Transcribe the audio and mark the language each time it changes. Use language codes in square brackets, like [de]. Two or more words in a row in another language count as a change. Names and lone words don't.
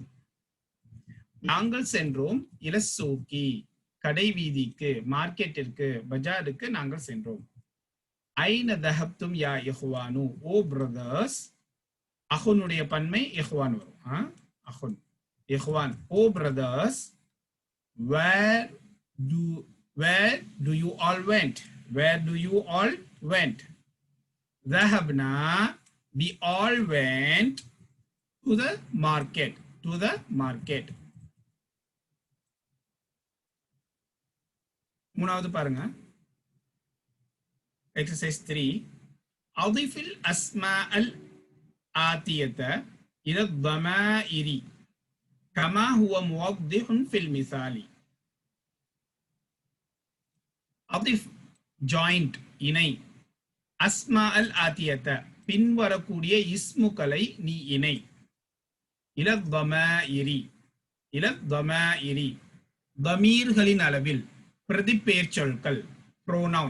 [ta] நாங்கள் சென்றோம் இலசூக்கி, கடை வீதிக்கு, மார்க்கெட்டிற்கு, பஜாருக்கு நாங்கள் சென்றோம். [ar] أين ذهبتم يا إخوان, [en] O brothers. [ta] அஹுனுடைய பன்மை இஹ்வான் வரும். [ar] أخ، إخوان, [en] O brothers. Where do you all went? Where do you all went? Dhahabna, we all went to the market. To the market. [ta] மூணாவது பாருங்க, exercise 3. [ar] أضف الأسماء الآتية إلى ضمائر كما هو موضح في المثال. [ta] அதிஃப் ஜாயிண்ட், இணை, [ar] الأسماء الآتية [ta] பின்வரக்கூடிய இஸ்முக்களை நீ இணை. இலத்தமஇரி, இலத்தமஇரி தமீர்களின் அளவில், பிரதிப்பெயர் சொற்கள், ப்ரோனவுன்.